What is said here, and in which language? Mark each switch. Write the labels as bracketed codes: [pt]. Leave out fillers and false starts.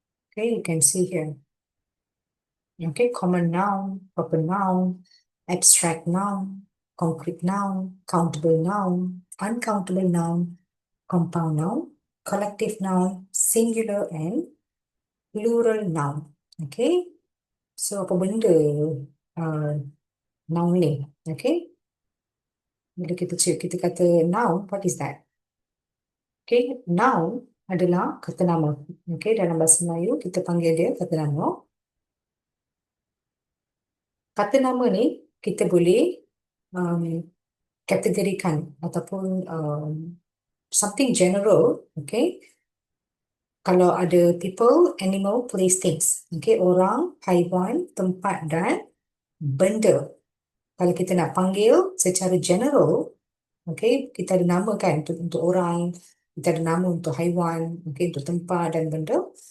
[en] Okay, you can see here. Okay, common noun, proper noun, abstract noun, concrete noun, countable noun, uncountable noun, compound noun, collective noun, singular and plural noun. [ms] Okay, so apa benda noun ni? [en] Okay, [ms] bila kita kata [en] noun, what is that? [ms] Okay, noun adalah kata nama. Okay, dalam bahasa Melayu kita panggil dia kata nama. Kata nama ni kita boleh kategorikan ataupun [en] something general, [ms] okay? Kalau ada [en] people, animal, place, things, okay? [ms] Orang, haiwan, tempat dan benda. Kalau kita nak panggil secara general, okay, kita ada nama kan untuk orang, kita ada nama untuk haiwan, okay, untuk tempat dan benda.